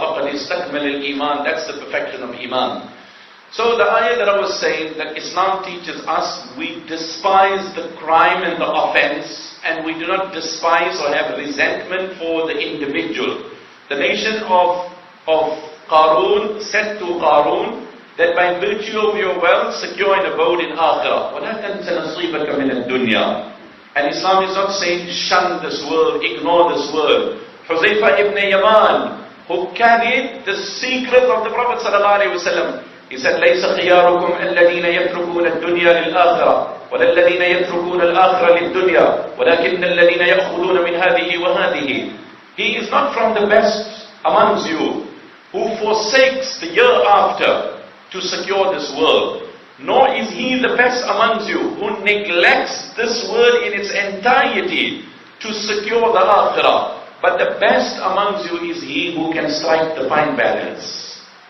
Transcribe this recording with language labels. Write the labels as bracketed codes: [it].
[ar] Faqad istakmal al-iman, [en] that's the perfection of iman. So the ayah that I was saying, that Islam teaches us, we despise the crime and the offense, and we do not despise or have resentment for the individual. The nation of Qarun said to Qarun that by virtue of your wealth, secure an abode in Akhirah. [ar] وَلَا تَنْسَ نَصِيبَكَ مِنَ الدُّنْيَا. [en] And Islam is not saying shun this world, ignore this world. Huzaifa ibn Yaman, who carried the secret of the Prophet ﷺ, he said, [ar] لَيْسَ خِيَارُكُمْ الَّذِينَ يَتْرُكُونَ الدُّنْيا لِلْآخِرَةِ وَلَا الَّذِينَ يَتْرُكُونَ الْآخِرَةَ لِلدُّنْيا وَلَكِنَّ الَّذِينَ يَأْخُذُونَ مِنْ هَذِهِ وَهَذِهِ. [en] He is not from the best amongst you who forsakes the year after to secure this world, nor is he the best amongst you who neglects this world in its entirety to secure the Akhirah. But the best amongst you is he who can strike the fine balance.